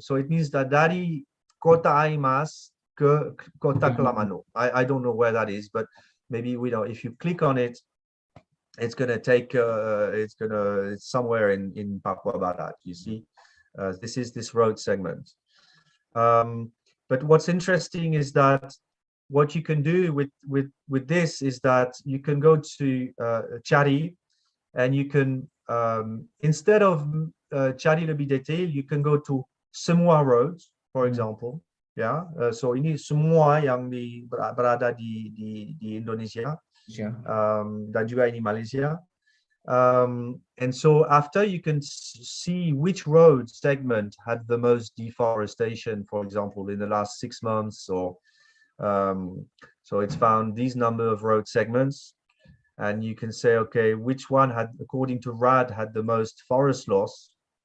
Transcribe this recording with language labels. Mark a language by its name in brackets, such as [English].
[English] So it means that [Indonesian] dari kota Aimas ke kota Klamano. [English] I don't know where that is, but maybe if you click on it, it's gonna take it's somewhere in Papua Barat. You see, this is this road segment. But what's interesting is that what you can do with this is that you can go to Cari, and you can instead of Cari lebih detail, you can go to semua roads, for example. [Indonesian] Yeah, so ini semua yang berada di Indonesia, dan juga ini Malaysia. [English] And so after, you can see which road segment had the most deforestation, for example, in the last 6 months, or so it's found these number of road segments, and you can say, okay, which one had, according to RAD, had the most forest loss.